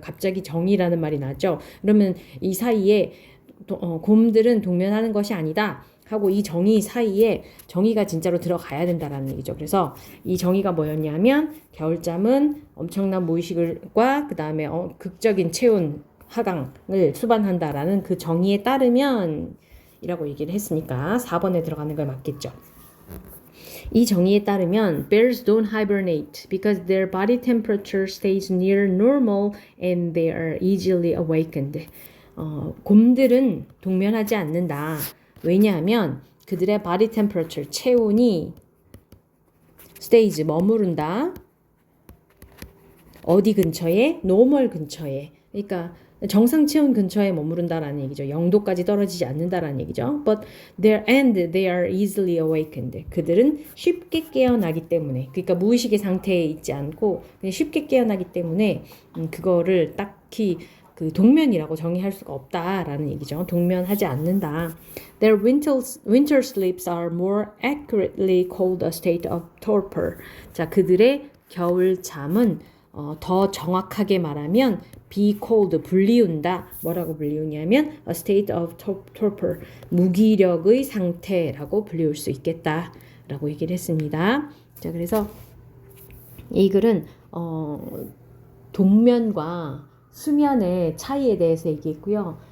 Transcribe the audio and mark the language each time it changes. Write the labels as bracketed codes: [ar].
[ko] 갑자기 정의라는 말이 나왔죠. 그러면 이 사이에 곰들은 동면하는 것이 아니다 하고 이 정의 사이에 정의가 진짜로 들어가야 된다라는 얘기죠. 그래서 이 정의가 뭐였냐면 겨울잠은 엄청난 무의식과 그 다음에 극적인 체온 하강을 수반한다라는 그 정의에 따르면 이라고 얘기를 했으니까 4번에 들어가는 걸 맞겠죠. 이 정의에 따르면 [en] bears don't hibernate because their body temperature stays near normal and they are easily awakened. [ko] 곰들은 동면하지 않는다. 왜냐하면 그들의 [en] body temperature, [ko] 체온이 stays, 머무른다. 어디 근처에? normal 근처에. 그러니까 정상 체온 근처에 머무른다라는 얘기죠. 0도까지 떨어지지 않는다라는 얘기죠. [en] But they are easily awakened. [ko] 그들은 쉽게 깨어나기 때문에, 그러니까 무의식의 상태에 있지 않고 그냥 쉽게 깨어나기 때문에 그거를 딱히 그 동면이라고 정의할 수가 없다라는 얘기죠. 동면하지 않는다. [en] Their winter sleeps are more accurately called a state of torpor. [ko] 자, 그들의 겨울 잠은 더 정확하게 말하면 [en] be called, [ko] 불리운다. 뭐라고 불리우냐면 [en] a state of torpor, [ko] 무기력의 상태라고 불리울 수 있겠다 라고 얘기를 했습니다. 자, 그래서 이 글은 동면과 수면의 차이에 대해서 얘기했고요.